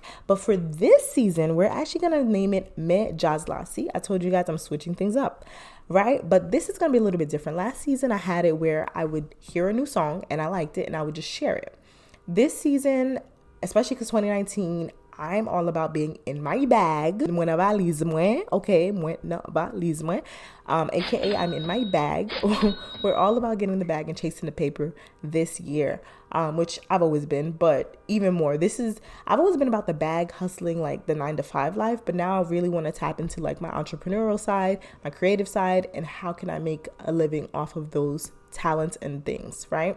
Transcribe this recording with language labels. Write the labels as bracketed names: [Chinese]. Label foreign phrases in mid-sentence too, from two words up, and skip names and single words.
[English] But for this season, we're actually going to name it Me Jazz La. See, I told you guys I'm switching things up, right? But this is going to be a little bit different. Last season, I had it where I would hear a new song and I liked it and I would just share it. This season, especially because 2019, I'm all about being in my bag. [Haitian Creole] Mwen na valise mwen. Okay, mwen na valise mwen. [English] AKA I'm in my bag. We're all about getting the bag and chasing the paper this year. which I've always been, but even more. I've always been about the bag hustling, like the 9-to-5 life, but now I really want to tap into like my entrepreneurial side, my creative side, and how can I make a living off of those talents and things, right?